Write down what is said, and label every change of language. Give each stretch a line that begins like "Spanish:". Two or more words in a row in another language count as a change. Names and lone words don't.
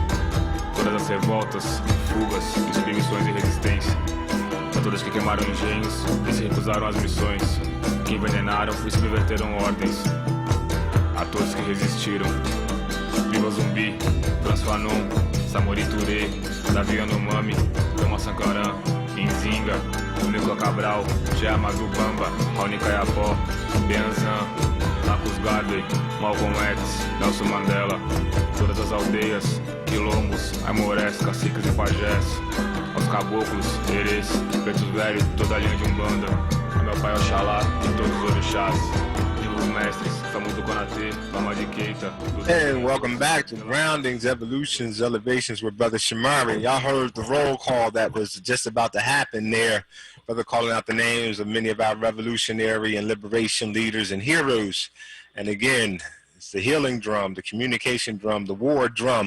Portuguese: Todas as revoltas, fugas, submissões e resistência. A todos que queimaram engenhos e se recusaram às missões, que envenenaram e subverteram ordens. A todos que resistiram. Viva Zumbi, Transfanon, Samori Touré, Davi Yanomami, Toma Sankarã, Inzinga, Nico Cabral, Jeamadu Bamba, Raoni Kayapó, Bianzan, Marcos Garvey, Malcolm X, Nelson Mandela, todas as aldeias, quilombos, aimorés, caciques e pajés, aos caboclos, herês, pretos velhos, toda a linha de Umbanda, a meu pai Oxalá e todos os orixás, os mestres, Samu do Konatê, Lama de Keita.
English: And welcome back to Groundings, Evolutions, Elevations with Brother Shamari. Y'all heard the roll call that was just about to happen there. Brother calling out the names of many of our revolutionary and liberation leaders and heroes. And again, it's the healing drum, the communication drum, the war drum.